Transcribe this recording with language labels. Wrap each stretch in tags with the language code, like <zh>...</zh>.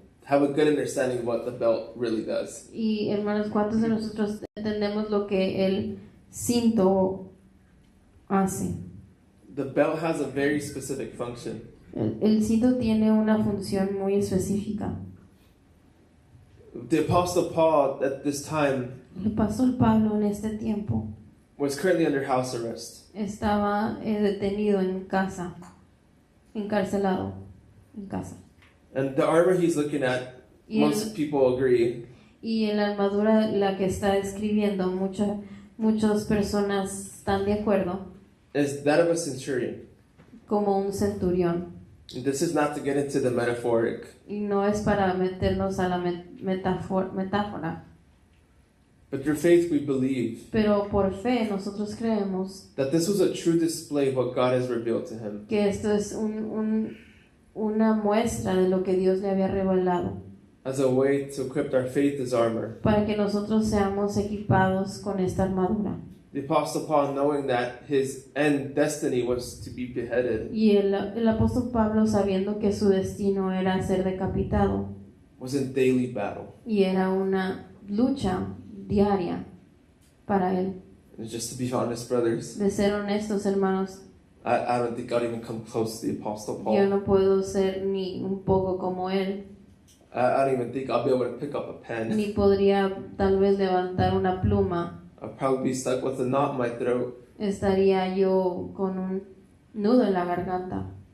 <en>have a good understanding of what the belt really does.</en> <es>Y hermanos, ¿cuántos de nosotros entendemos lo que el cinto hace?</es> <en>The belt has a very specific function.</en> <es>El cinto tiene una función muy específica.</es> <en>The Apostle Paul at this time</en> <es>El apóstol Pablo en este tiempo</es> <en>was currently under house arrest.</en> <es>estaba detenido en casa, encarcelado en casa.</es> <en>And the armor he's looking at,</en> <es>Y,</es> <en>most people agree,</en> <es>y en la armadura la que está escribiendo, muchas personas están de acuerdo,</es> <en>is that of a centurion.</en> <es>como un centurión.</es> <en>This is not to get into the metaphoric,</en> <es>Y no es para meternos a la metáfora,</es> <en>but through faith we believe</en> <es>pero por fe nosotros creemos</es> <en>that this was a true display of what God has revealed to him.</en> <es>que esto es una muestra de lo que Dios le había revelado,</es> <en>As a way to equip our faith as armor.</en> <es>para que nosotros seamos equipados con esta armadura.</es> <en>The Apostle Paul, knowing that his end destiny was to be beheaded,</en> <es>Y el apóstol Pablo, sabiendo que su destino era ser decapitado,</es> <en>was in daily battle.</en> <es>y era una lucha diaria para él.</es> <en>And just to be honest, brothers,</en> <es>De ser honestos, hermanos,</es> <en>I don't think I'd even come close to the Apostle</en> <es>yo</es> <en>Paul.</en> <es>no puedo ser ni un poco como él,</es> <en>I don't even think I'll be able to pick up a pen.</en> <es>ni podría tal vez levantar una pluma.</es> <en>I'll probably be stuck with a knot in my throat</en> <es>Estaría yo con un nudo en la garganta</es>